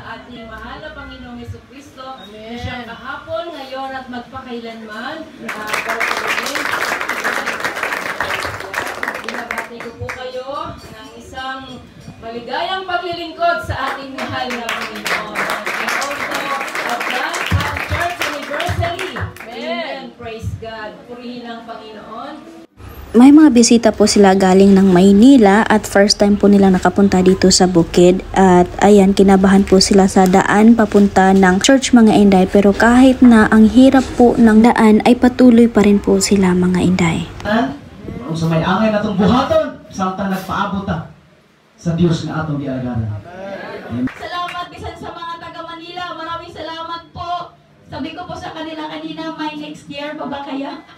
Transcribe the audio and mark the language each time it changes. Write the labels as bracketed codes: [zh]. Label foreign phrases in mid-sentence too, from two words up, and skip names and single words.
[tl] ating mahal na Panginoong Jesucristo na siyang kahapon, ngayon at magpakailanman. Binabati ko po kayo ng isang maligayang paglilingkod sa ating mahal na Panginoon. [en] And also, advance happy church anniversary. Amen. Praise God. [tl] Purihin ang Panginoon. May mga bisita po sila galing ng Maynila at first time po nila nakapunta dito sa Bukid. At ayan, kinabahan po sila sa daan papunta ng church mga Inday. Pero kahit na ang hirap po ng daan ay patuloy pa rin po sila mga Inday. [ceb] Kung sa may angay na itong buhaton, samtang nagpaabot sa Diyos na atong gialagana. Salamat bisan sa mga taga Manila. [tl] Maraming salamat po. Sabi ko po sa kanila kanina, may next year pa ba kaya?